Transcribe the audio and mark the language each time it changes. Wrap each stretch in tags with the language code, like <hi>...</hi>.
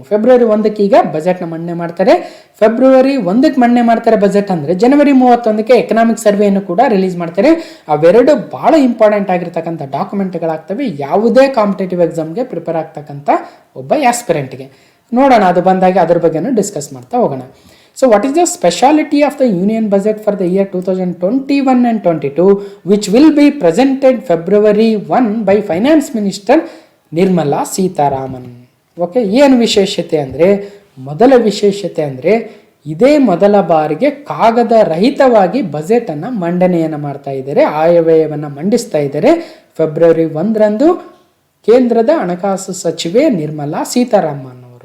<kn>February 1ಕ್ಕೆ ಈಗ ಬಜೆಟ್ನ ಮಂಡನೆ ಮಾಡ್ತಾರೆ. ಫೆಬ್ರವರಿ 1ಕ್ಕೆ ಮಂಡನೆ ಮಾಡ್ತಾರೆ ಬಜೆಟ್ ಅಂದರೆ, ಜನವರಿ 31ಕ್ಕೆ ಎಕನಾಮಿಕ್ ಸರ್ವೆಯನ್ನು ಕೂಡ ರಿಲೀಸ್ ಮಾಡ್ತಾರೆ. ಅವೆರಡು ಭಾಳ ಇಂಪಾರ್ಟೆಂಟ್ ಆಗಿರ್ತಕ್ಕಂಥ ಡಾಕ್ಯುಮೆಂಟ್ಗಳಾಗ್ತವೆ ಯಾವುದೇ ಕಾಂಪಿಟೇಟಿವ್ ಎಕ್ಸಾಮ್ಗೆ ಪ್ರಿಪೇರ್ ಆಗ್ತಕ್ಕಂಥ ಒಬ್ಬ ಆಸ್ಪಿರೆಂಟ್ಗೆ. ನೋಡೋಣ, ಅದು ಬಂದಾಗ ಅದ್ರ ಬಗ್ಗೆನೂ ಡಿಸ್ಕಸ್ ಮಾಡ್ತಾ ಹೋಗೋಣ.</kn> <en>So what is the speciality of the union budget for the year 2021 and 22 which will be presented February 1 by Finance Minister Nirmala Sitharaman?</en> <kn>Okay, ಏನು ವಿಶೇಷತೆ ಅಂದರೆ, ಮೊದಲ ವಿಶೇಷತೆ ಅಂದರೆ ಇದೇ ಮೊದಲ ಬಾರಿಗೆ ಕಾಗದ ರಹಿತವಾಗಿ ಬಜೆಟನ್ನು ಮಂಡನೆಯನ್ನು ಮಾಡ್ತಾ ಇದ್ದಾರೆ, ಆಯವ್ಯಯವನ್ನು ಮಂಡಿಸ್ತಾ ಇದ್ದಾರೆ. ಫೆಬ್ರವರಿ 1ರಂದು ಕೇಂದ್ರದ ಹಣಕಾಸು ಸಚಿವೆ ನಿರ್ಮಲಾ ಸೀತಾರಾಮನ್.</kn>